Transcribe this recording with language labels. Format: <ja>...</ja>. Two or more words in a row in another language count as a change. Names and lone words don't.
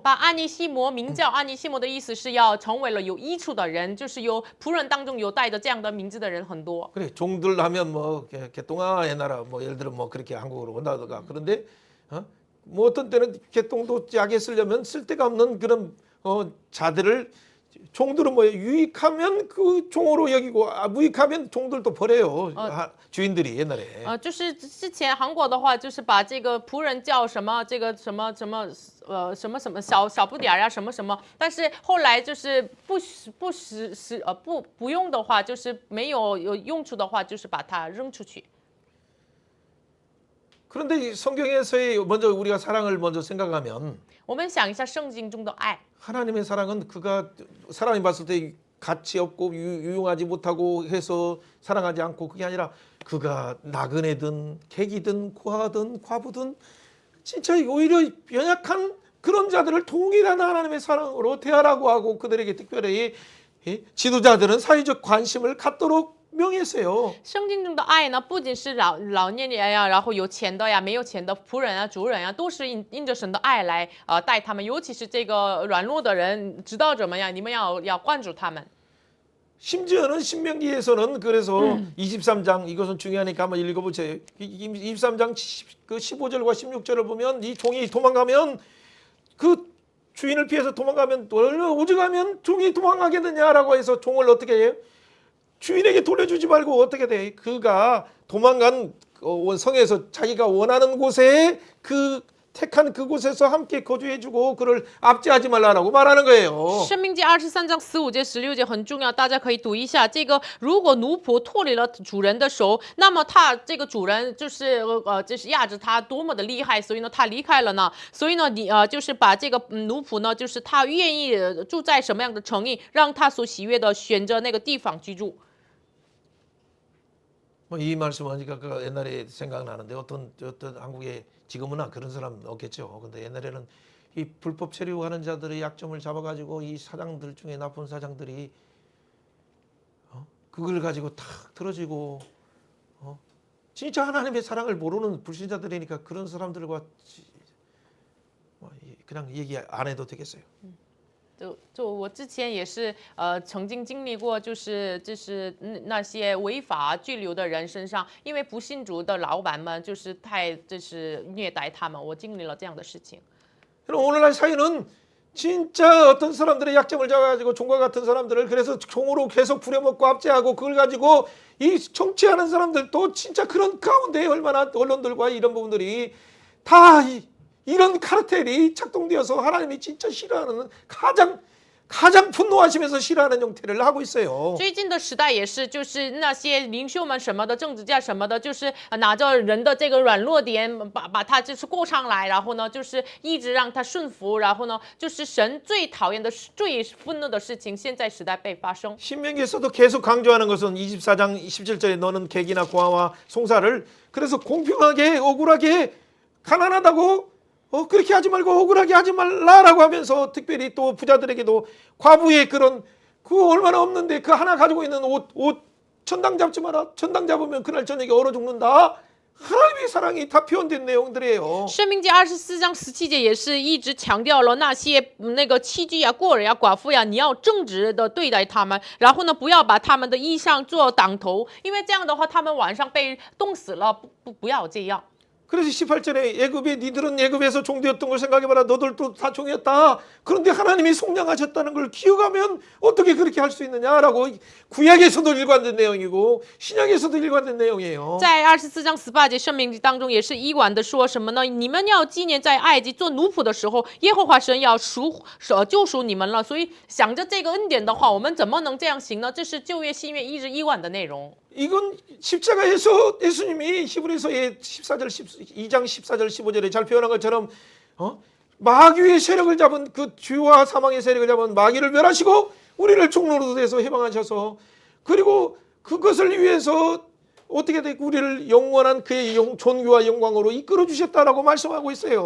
<zh>把安尼西摩名叫安尼西摩的意思是要成为了有益处的人，就是有仆人当中有带着这样的名字的人很多。</zh> <ko>그래 종들 하면 뭐 개똥아 옛날에 뭐 예를 들어 뭐 그렇게 한국어로 온다든가 그런데 뭐 어떤 때는 개똥도 약에 쓰려면 쓸 데가 없는 그런 자들을 종들은 뭐 유익하면 그 종으로 여기고 무익하면 종들도 버려요. 주인들이 옛날에.</ko> <zh>就是之前韩国的话，就是把这个仆人叫什么这个什么小不点呀什么什么，但是后来就是不用的话，就是没有用处的话，就是把它扔出去。</zh> <ko>그런데 성경에서의 먼저 우리가 사랑을 먼저 생각하면</ko> <zh>我们想一下圣经中的爱，</zh> <ko>하나님의 사랑은 그가 사람이 봤을 때 가치 없고 유용하지 못하고 해서 사랑하지 않고 그게 아니라 그가 나그네든 객이든 고아든 과부든 진짜 오히려 연약한 그런 자들을 동일한 하나님의 사랑으로 대하라고 하고 그들에게 특별히 지도자들은 사회적 관심을 갖도록 명했어요.</ko> <zh>圣经中的爱呢，不仅是老年人呀，然后有钱的呀，没有钱的仆人啊、主人啊，都是因着神的爱来待他们，尤其是这个软弱的人，知道怎么样，你们要关注他们。</zh> <ko>심지어는 신명기에서는 그래서 23장 이것은 중요하니까 한번 읽어보세요. 23장 그 15절과 16절을 보면 이 종이 도망가면 그 주인을 피해서 도망가면 오죽하면 종이 도망가겠느냐라고 해서 종을 어떻게 해요? 주인에게 돌려주지 말고 어떻게 돼? 그가 도망간 성에서 자기가 원하는 곳에 그 택한 그곳에서 함께 거주해주고 그를 압제하지 말라라고 말하는 거예요.</ko> <zh>申命记23章15节、16节很重要，大家可以读一下。这个如果奴仆脱离了主人的手，那么他这个主人就是就是压制他多么的厉害，所以呢他离开了呢。所以呢你就是把这个奴仆呢，就是他愿意住在什么样的城邑，让他所喜悦的选择那个地方居住。</zh> <ko>뭐 이 말씀하니까 그 옛날에 생각나는데 어떤 한국에 지금은 그런 사람 없겠죠. 근데 옛날에는 이 불법 체류하는 자들의 약점을 잡아가지고 이 사장들 중에 나쁜 사장들이 그걸 가지고 탁 틀어지고 진짜 하나님의 사랑을 모르는 불신자들이니까 그런 사람들과 그냥 얘기 안 해도 되겠어요.</ko> <zh>就我之前也是曾经经历过，就是那些违法拘留的人身上，因为不信主的老板们就是太就是虐待他们，我经历了这样的事情。</zh> <ko>그럼 오늘날 사회는 진짜 어떤 사람들의 약점을 잡아가지고 종과 같은 사람들을 그래서 종으로 계속 부려먹고 압제하고 그걸 가지고 이 정치하는 사람들도 진짜 그런 가운데 얼마나 언론들과 이런 부분들이 다 이런 카르텔이 작동되어서 하나님이 진짜 싫어하는 가장 분노하시면서 싫어하는 형태를 하고 있어요.</ko> <zh>最近的时代也是，就是那些领袖们什么的，政治家什么的，就是拿着人的这个软弱点，把他就是过上来，然后呢，就是一直让他顺服，然后呢，就是神最讨厌的、最愤怒的事情，现在时代被发生。</zh> <ko>신명기에서도 계속 강조하는 것은 24장 17절에 너는 객이나 고아와 송사를 그래서 공평하게 억울하게 가난하다고 그렇게 하지 말고 억울하게 하지 말라라고 하면서 특별히 또 부자들에게도 과부의 그런 그 얼마나 없는데 그 하나 가지고 있는 옷 천당 잡지 마라. 천당 잡으면 그날 저녁에 얼어 죽는다. 하나님의 사랑이 다 표현된 내용들이에요.</ko> <zh>申命记24章17节也是一直强调了那些那个器具呀、孤儿呀、寡妇呀，你要正直的对待他们，然后呢，不要把他们的衣裳做挡头，因为这样的话，他们晚上被冻死了。不要这样。</zh> <ko>그래서 18절에 애굽에 니들은 애굽에서 종되었던 걸 생각해봐라. 너들도 다 종이었다. 그런데 하나님이 속량하셨다는 걸 기억하면 어떻게 그렇게 할 수 있느냐라고 구약에서도 일관된 내용이고 신약에서도 일관된 내용이에요.</ko> <zh>在24章18节申命记当中也是一贯的说什么呢？你们要纪念在埃及做奴仆的时候，耶和华神要救赎你们了。所以想着这个恩典的话，我们怎么能这样行呢？这是旧约新约一直一贯的内容。</zh> <ko>이건 십자가에서 예수님이 히브리서의 2장 14절 15절에 잘 표현한 것처럼 마귀의 세력을 잡은 그 죄와 사망의 세력을 잡은 마귀를 멸하시고 우리를 종로로 해서 해방하셔서 그리고 그것을 위해서 어떻게 돼 우리를 영원한 그의 존귀와 영광으로 이끌어 주셨다라고 말씀하고 있어요.</ko>